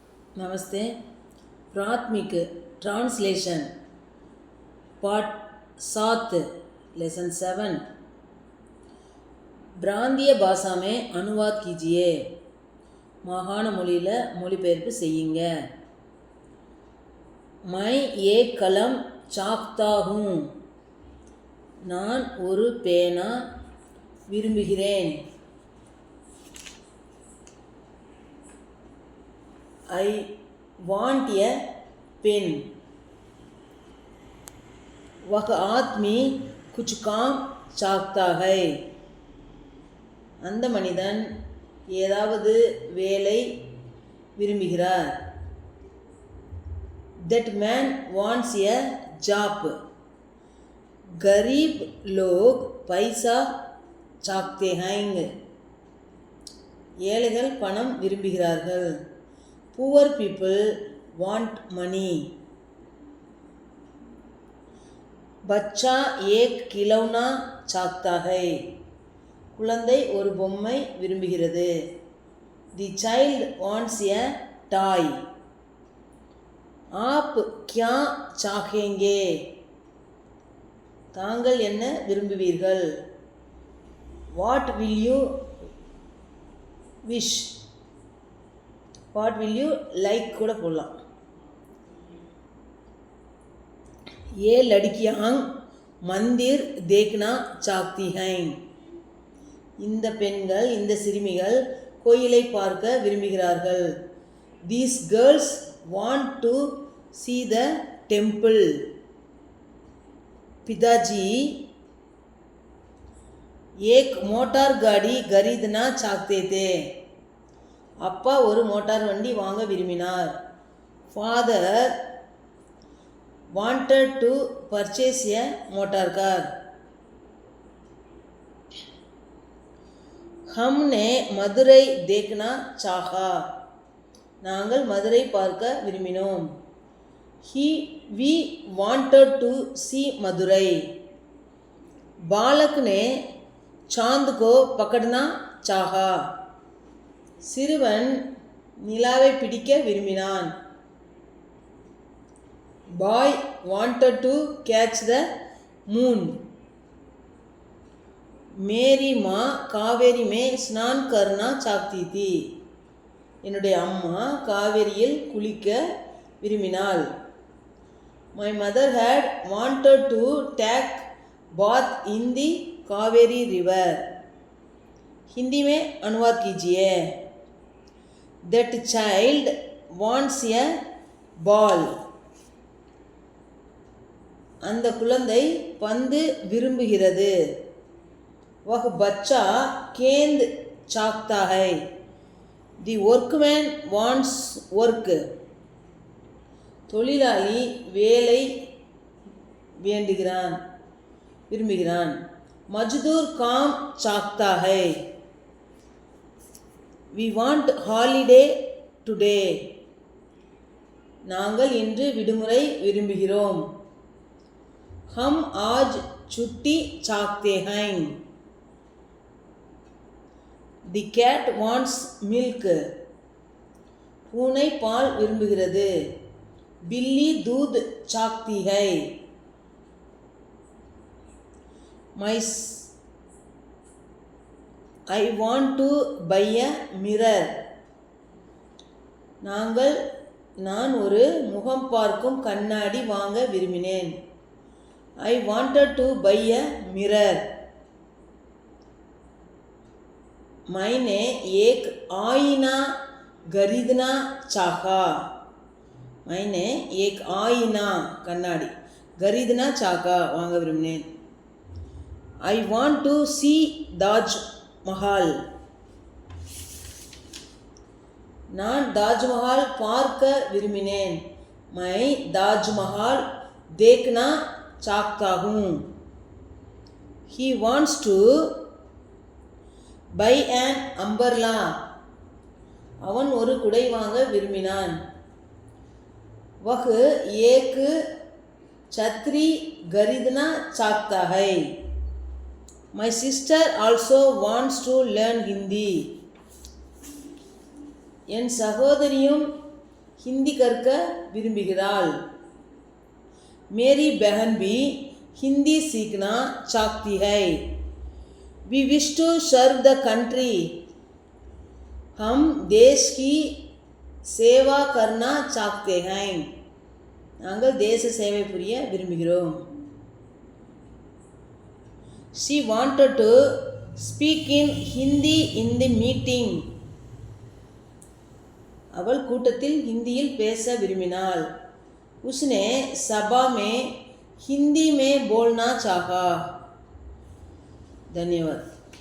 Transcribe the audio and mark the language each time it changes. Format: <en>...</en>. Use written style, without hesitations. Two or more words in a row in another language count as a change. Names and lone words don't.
<hi>नमस्ते। प्राथमिक</hi> <en>translation part</en> <hi>7 लेसन 7 प्रांतीय भाषा में अनुवाद कीजिए।</hi> <ta>மாகாண மொழியில் மொழிபெயர்ப்பு செய்யுங்க.</ta> <hi>मैं एक कलम चाहता हूँ.</hi> <ta>நான் ஒரு பேனா விரும்புகிறேன்.</ta> <en>I want a pen.</en> <hi>वह आदमी कुछ काम चाहता है.</hi> <ta>அந்த மனிதன் ஏதாவது வேலை விரும்புகிறார்.</ta> <en>That man wants a job.</en> <hi>गरीब लोग पैसा चाहते हैं.</hi> <ta>ஏழைகள் பணம் விரும்புகிறார்கள்.</ta> <en>Poor people want money.</en> <hi>बच्चा एक खिलौना चाहता है.</hi> <ta>குழந்தை ஒரு பொம்மை விரும்புகிறது.</ta> <en>The child wants a toy.</en> <hi>आप क्या चाहेंगे?</hi> <ta>தாங்கள் என்ன விரும்புவீர்கள்?</ta> <en>What will you wish? What will you like</en> <ta>கூட போடலாம்.</ta> <hi>ये लड़कियां मंदिर देखना चाहती हैं.</hi> <ta>இந்த பெண்கள் இந்த சிறுமிகள் கோயிலை பார்க்க விரும்புகிறார்கள்.</ta> <en>These girls want to see the temple.</en> <hi>पिताजी एक मोटर गाड़ी खरीदना चाहते थे.</hi> <ta>அப்பா ஒரு மோட்டார் வண்டி வாங்க விரும்பினார்.</ta> <en>Father wanted to purchase a motor car.</en> <hi>हमने मदुரை देखना चाहा.</hi> <ta>நாங்கள் மதுரை பார்க்க விரும்பினோம்.</ta> <en>We wanted to see मदुरै.</en> <hi>बालक ने चांद को पकड़ना चाहा.</hi> <ta>சிறுவன் நிலாவை பிடிக்க விரும்பினான்.</ta> <en>Boy wanted to catch the moon.</en> <hi>मेरी माँ कावेरी में स्नान करना चाहती थी.</hi> <ta>என்னுடைய அம்மா காவேரியில் குளிக்க விரும்பினாள்.</ta> <en>My mother had wanted to take bath in the Kaveri river.</en> <hi>हिंदी में अनुवाद कीजिए.</hi> <en>That child wants a ball.</en> <ta>அந்த குழந்தை பந்து விரும்புகிறது.</ta> <hi>वह बच्चा गेंद चाहता है.</hi> <en>The workman wants work.</en> <ta>தொழிலாளி வேலை வேண்டுகிறான் விரும்புகிறான்.</ta> <hi>मजदूर काम चाहता है.</hi> <en>We want holiday today.</en> <ta>நாங்கள் இன்று விடுமுறை விரும்புகிறோம்.</ta> <hi>हम आज छुट्टी चाहते हैं.</hi> <en>The cat wants milk.</en> <ta>பூனை பால் விரும்புகிறது.</ta> <hi>बिल्ली दूध चाहती है.</hi> <en>I want to buy a mirror.</en> <ta>நான் ஒரு முகம் பார்க்கும் கண்ணாடி வாங்க விரும்பினேன்.</ta> <en>I wanted to buy a mirror.</en> <hi>मैंने एक आईना खरीदना चाहा. मैंने एक आईना कन्नाडी खरीदना चाहा</hi> <ta>வாங்க விரும்பினேன்.</ta> <en>I want to see தாஜ் மஹால்.</en> <ta>நான் தாஜ்மஹால் பார்க்க விரும்பினேன்.</ta> <hi>मैं தாஜ்மஹால் देखना चाहता हूँ.</hi> <en>He wants to buy an umbrella.</en> <ta>அவன் ஒரு குடை வாங்க விரும்பினான்.</ta> <hi>वह एक छतरी खरीदना चाहता है.</hi> <en>My sister also wants to learn Hindi.</en> <ta>என் சகோதரியும் ஹிந்தி கற்க விரும்புகிறாள்.</ta> <hi>मेरी बहन भी हिंदी सीखना चाहती है.</hi> <en>We wish to serve the country.</en> <hi>हम देश की सेवा करना चाहते हैं.</hi> <ta>நாங்கள் தேச சேவை புரிய விரும்புகிறோம்.</ta> <en>She wanted to speak in Hindi in the meeting.</en> <ta>அவள் கூட்டத்தில் ஹிந்தியில் பேச விரும்பினாள்.</ta> <hi>उसने सभा में हिंदी में बोलना चाहा. धन्यवाद.</hi>